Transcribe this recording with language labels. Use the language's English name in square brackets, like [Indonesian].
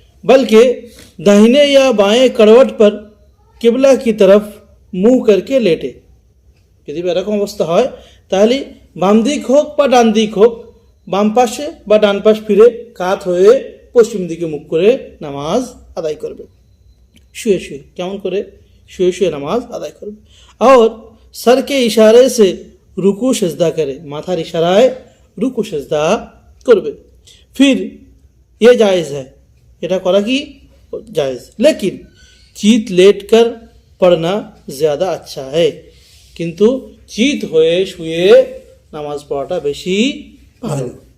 [Hindi] बल्कि दाहिने या बाएं करवट पर किबला की तरफ मुंह करके लेटे, [Bangla] যদি এরকম অবস্থা হয় তাহলে বাম দিক হোক বা ডান দিক হোক, বাম পাশে বা ডান পাশ ফিরে কাত হয়ে পশ্চিম দিকে মুখ করে নামাজ আদায় করবে, শুয়ে শুয়ে। কেমন করে? শুয়ে শুয়ে নামাজ আদায় করবে। [Hindi] और सर के इशारे से रुकू सजदा करे, [Bangla] মাথার ইশারায় রুকু সেজদা করবে। [Hindi] फिर ये जायज़ है, [Bangla] এটা করা কি জায়েজ, [Hindi] लेकिन চিত लेट कर पढ़ना ज़्यादा अच्छा है, [Bangla] কিন্তু চিত হয়ে শুয়ে নামাজ পড়াটা বেশি ভালো।